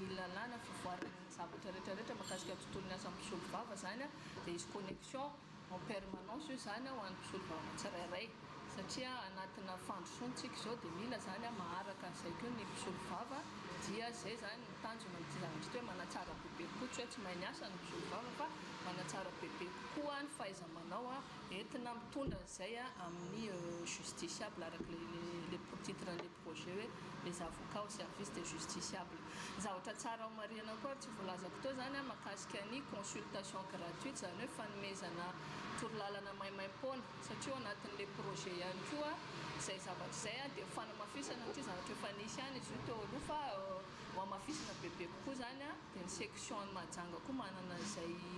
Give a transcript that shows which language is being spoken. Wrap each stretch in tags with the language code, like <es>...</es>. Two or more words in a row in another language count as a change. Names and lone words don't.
<mg>lalàna fivoaran'ny zavatra rehetrarehetra mahakasika tontolon'ny asa mpisolo vava zany dia izy</mg> <fr>connexion en permanence</fr> <mg>io zany ho an'ny mpisolo vava tsirairay satria anatina fandrosoantsika izao dia mila zany maharaka an'izay koa ny mpisolo vava dia zay zany mitanjona amin'ity zavatra ty hoe manatsara bebe kokoa tsy hoe tsy mahay ny asa ny mpisolo vava fa manatsara bebe kokoa ny fahaiza-manao entina mitondra zay amin'ny justiciable araka</mg> <fr>le titre les projets</fr> <mg>hoe</mg> <fr>les avocats au service des justiciables.</fr> <mg>Zavatra tsara ao mariana koa tsy voalazako teo zany mahakasika ny</mg> <fr>consultation gratuite</fr> <mg>zany hoe fanomezana torolalana maimaim-poana satria ao anatin'</mg> <fr>le projet</fr> <mg>ihany koa zay zavatra zay dia fanamafisana ty zavatra efa nisy ihany izy io teo aloha fa mamafisana bebe kokoa zany dia ny section ny Mahajanga koa manana zay</mg>